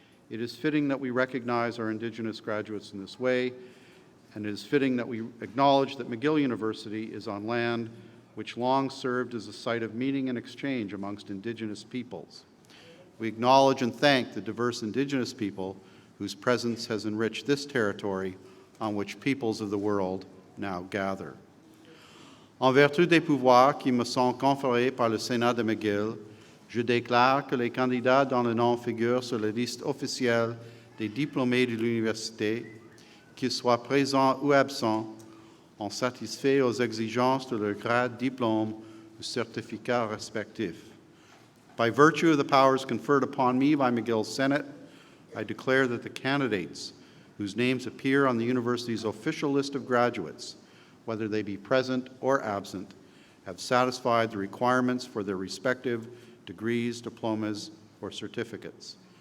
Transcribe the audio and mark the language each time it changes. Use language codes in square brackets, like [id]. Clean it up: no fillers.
[en] It is fitting that we recognize our Indigenous graduates in this way, and it is fitting that we acknowledge that McGill University is on land which long served as a site of meeting and exchange amongst Indigenous peoples. We acknowledge and thank the diverse Indigenous people whose presence has enriched this territory on which peoples of the world now gather. [fr] En vertu des pouvoirs qui me sont conférés par le Sénat de McGill, je déclare que les candidats dont le nom figure sur la liste officielle des diplômés de l'université, qu'ils soient présents ou absents, ont satisfait aux exigences de leur grade, diplôme ou certificat respectif. [en] By virtue of the powers conferred upon me by McGill's Senate, I declare that the candidates whose names appear on the university's official list of graduates, whether they be present or absent, have satisfied the requirements for their respective degrees, diplomas, or certificates.